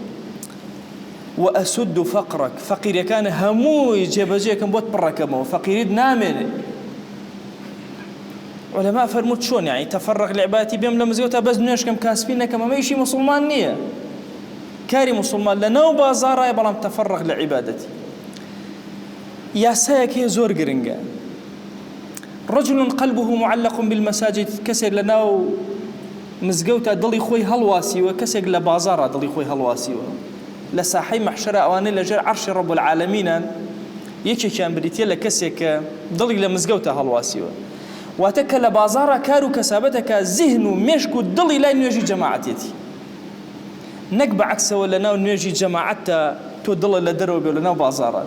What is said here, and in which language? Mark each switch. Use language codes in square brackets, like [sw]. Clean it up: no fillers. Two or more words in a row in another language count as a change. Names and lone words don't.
[ar] وأسد فقرك، [ckb] فقيرەکان هەمووی جێبەجێکم بۆت پڕەکەمەوە، فەقیریت نامێنێ. علەما فەرمووت چۆن یعنی [ar] تەفەڕغ لعیبادەتی [ckb] بێم لە مزگەوتە بەس نوێژکەم کاسبی نەکەم، ئەمە ئیشی موسڵمان نییە. کاری موسڵمان لە ناو بازاڕایە، بەڵام [ar] تەفەڕغ لعیبادەتی. [ckb] یاسایەک هەیە زۆر گرنگە. [ar] رجل قلبه معلق بالمساجد، [ckb] کەسێک لە ناو مزگەوتە دڵی خۆی هەڵواسیوە، کەسێک لە بازاڕە دڵی خۆی هەڵواسیوە. لە ساحەی مەحشەرە ئەوانەی لەژێر عەرشی [ar] ڕەب العالەمینان، [ckb] یەکێکیان بریتیە لە کەسێک کە دڵی لە مزگەوتە هەڵواسیوە. واتە کە لە بازاڕە کار و کەسابەتەکە زیهن و مێشک و دڵی لای نوێژی جەماعەتێتی، نەک بەعەکسەوە لە ناو نوێژی جەماعەتە تۆ دڵە لە دەرەوە بێ لە ناو بازاڕات.